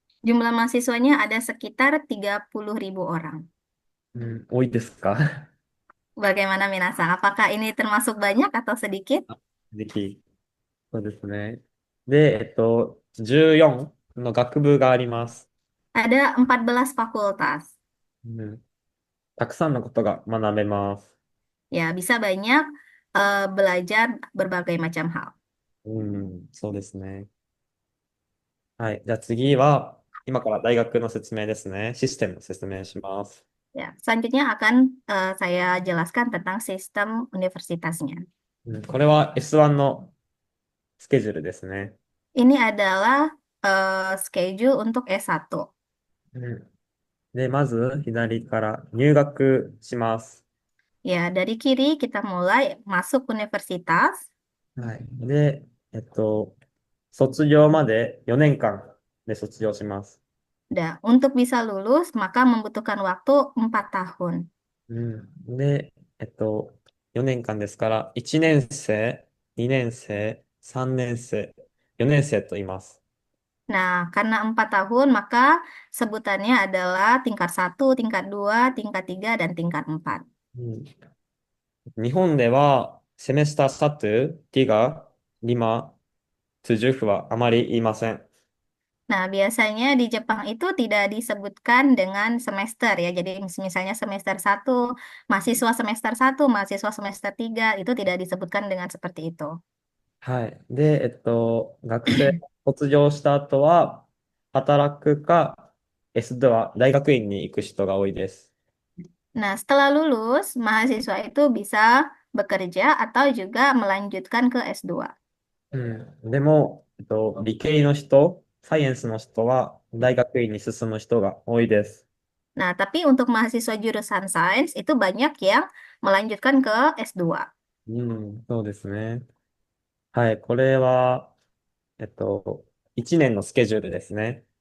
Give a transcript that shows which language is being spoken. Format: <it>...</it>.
<id>Jumlah mahasiswanya ada sekitar 30.000 orang.</id> <ja>うん、多いですか？</ja> <id>Bagaimana Minasa? Apakah ini termasuk banyak atau sedikit?</id> <ja>ぜひ。そうですね。で、14の学部があります。</ja> <id>Ada 14 fakultas.</id> <ja>うん、たくさんのことが学べます。</ja> <id>Ya, bisa banyak belajar berbagai macam hal.</id> <ja>うん、そうですね。はい。じゃあ次は、今から大学の説明ですね。システムの説明します。</ja> <id>Ya, selanjutnya akan saya jelaskan tentang sistem universitasnya.</id> <ja>うん、これは S1 のスケジュールですね。</ja> <id>Ini adalah schedule untuk S1.</id> <ja>うん、で、まず左から入学します。</ja> <id>Ya, dari kiri kita mulai masuk universitas.</id> <ja>はい。で、卒業まで4年間で卒業します。</ja> <id>Nah, untuk bisa lulus, maka membutuhkan waktu 4 tahun.</id> <ja>うん。で、4年間ですから、1年生、2年生、3年生、4年生と言います。</ja> <id>Nah, karena 4 tahun, maka sebutannya adalah tingkat 1, tingkat 2, tingkat 3, dan tingkat 4.</id> <ja>うん、日本では、</ja> <id>セメスターサトゥ、ティガ、リマ、トゥジュフ</id> <ja>はあまり言いません。</ja> <id>Nah, biasanya di Jepang itu tidak disebutkan dengan semester ya. Jadi misalnya semester 1, mahasiswa semester 3 itu tidak disebutkan dengan seperti itu.</id> <ja>はい。で、学生卒業した後は、働くか、S では大学院に行く人が多いです。</ja> <id>Nah, setelah lulus, mahasiswa itu bisa bekerja atau juga melanjutkan ke S2.</id> <ja>うん。でも、理系の人、サイエンスの人は大学院に進む人が多いです。</ja> <id>Nah, tapi untuk mahasiswa jurusan sains itu banyak yang melanjutkan ke S2.</id> <ja>うん、そうですね。はい。これは、1年のスケジュールですね。</ja>